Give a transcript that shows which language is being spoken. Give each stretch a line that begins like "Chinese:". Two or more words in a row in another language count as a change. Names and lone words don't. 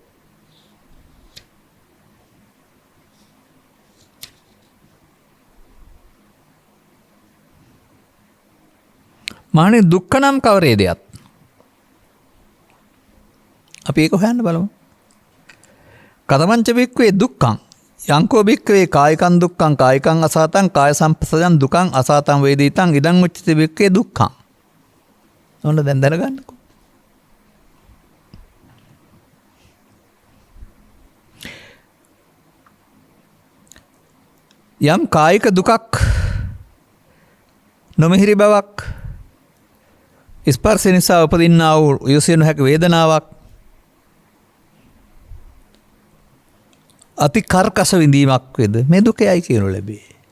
Sinhala: මානේ දුක්ඛ නම් කවරේ දෙයක්? අපි ඒක හොයන්න බලමු.
Pali: කතමංච බික්කවේ දුක්ඛං යංකෝ බික්කවේ කායිකං දුක්ඛං කායිකං අසාතං කාය සම්පස්සජං දුකං අසාතං වේදිතං ඉදං උච්චති බික්කවේ දුක්ඛං.
Sinhala: ඕන දැන් දැනගන්නකෝ. යම් කායික දුකක් නොමිහිරි බවක් ස්පර්ශ නිසා උපදින්නා වූ යොසිය නොහැකි වේදනාවක් අති කර්කශ විඳීමක් වේද මේ දුකයි කියනු ලැබේ.